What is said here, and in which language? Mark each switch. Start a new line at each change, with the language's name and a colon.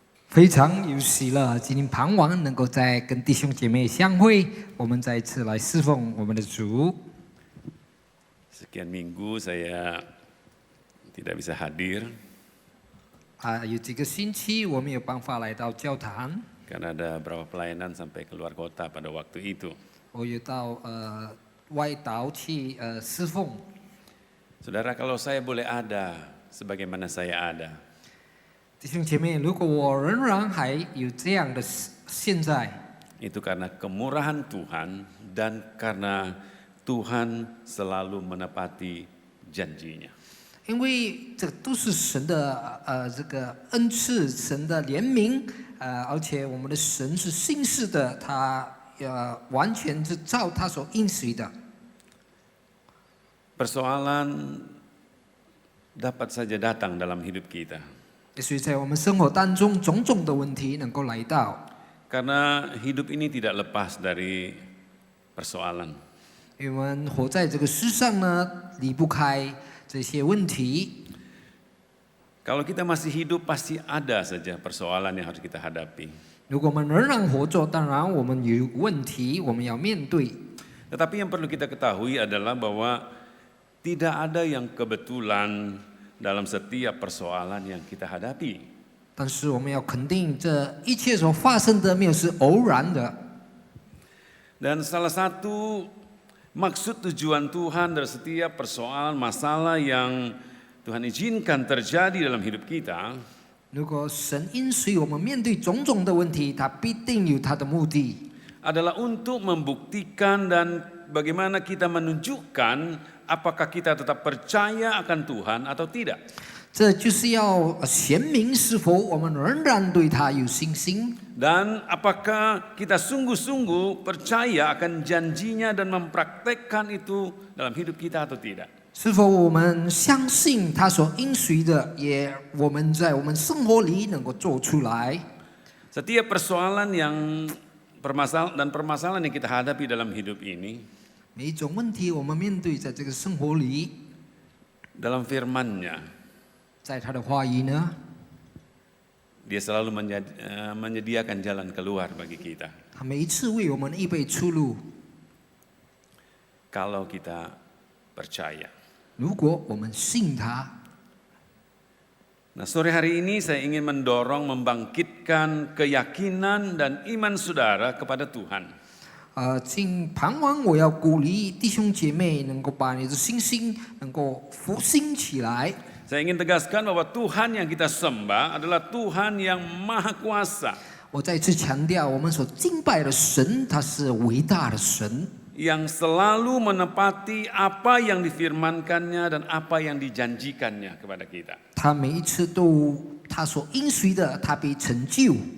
Chinese: 非常有喜乐，今天傍晚能够再跟弟兄姐妹相会，我们再一次来侍奉我们的主。
Indonesian: Sekian minggu saya tidak bisa hadir
Chinese: 有几个星期我没有办法来到教堂，
Indonesian: karena ada beberapa pelayanan sampai keluar kota pada waktu itu.
Chinese: 我有到外岛去侍奉。
Indonesian: Saudara, kalau saya boleh ada sebagaimana saya ada,
Chinese: 弟兄姐妹，如果我仍然还有这样的现在，
Indonesian: itu karena kemurahan Tuhan dan karena Tuhan selalu menepati janjinya.
Chinese: 因为这都是神的这个恩赐，神的怜悯，而且我们的神是信实的，他完全是照他所应许的。
Indonesian: Persoalan dapat saja datang dalam hidup kita.
Chinese: 所以在我们生活当中，种种的问题能够来到，
Indonesian: Karena hidup ini tidak lepas dari persoalan.
Chinese: 因为我们活在这个世上呢，离不开这些问题。
Indonesian: Kalau kita masih hidup pasti ada saja persoalan yang harus kita hadapi.
Chinese: 如果我们仍然活着，当然我们有问题，我们要面对。
Indonesian: Tetapi yang perlu kita ketahui adalah bahwa tidak ada yang kebetulan dalam setiap persoalan yang kita hadapi.
Chinese: 但是我们要肯定，这一切所发生的没有是偶然的。
Indonesian: Dan salah satu maksud tujuan Tuhan dari setiap persoalan masalah yang Tuhan izinkan terjadi dalam hidup kita,
Chinese: 如果神允许我们面对种种的问题，他必定有他的目的，
Indonesian: adalah untuk membuktikan dan bagaimana kita menunjukkan apakah kita tetap percaya akan Tuhan atau tidak.
Chinese: 这就是要显明是否我们仍然对他有信心，
Indonesian: Dan apakah kita sungguh-sungguh percaya akan janjinya dan mempraktekkan itu dalam hidup kita atau tidak.
Chinese: 是否我们相信他所应许的，也我们在我们生活里能够做出来。
Indonesian: Setiap persoalan yang permasalahan yang kita hadapi dalam hidup ini,
Chinese: 每一种问题我们面对在这个生活里，
Indonesian: dalam firman-Nya,
Chinese: 在他的话语呢，
Indonesian: Dia selalu menyediakan jalan keluar bagi kita.
Chinese: 他每一次为我们预备出路。
Indonesian: Kalau kita percaya.
Chinese: 如果我们信他，
Indonesian: Nah, sore hari ini saya ingin mendorong membangkitkan keyakinan dan iman saudara kepada Tuhan.
Chinese: 今傍晚我要鼓励弟兄姐妹能够把你的信心能够复兴起来。
Indonesian: Saya ingin tegaskan bahwa Tuhan yang kita sembah adalah Tuhan yang Maha Kuasa,
Chinese: 我再次强调，我们所敬拜的神，他是伟大的神，
Indonesian: yang selalu menepati apa yang difirmankannya dan apa yang dijanjikannya kepada kita.
Chinese: 他每一次都他所应许的，他必成就。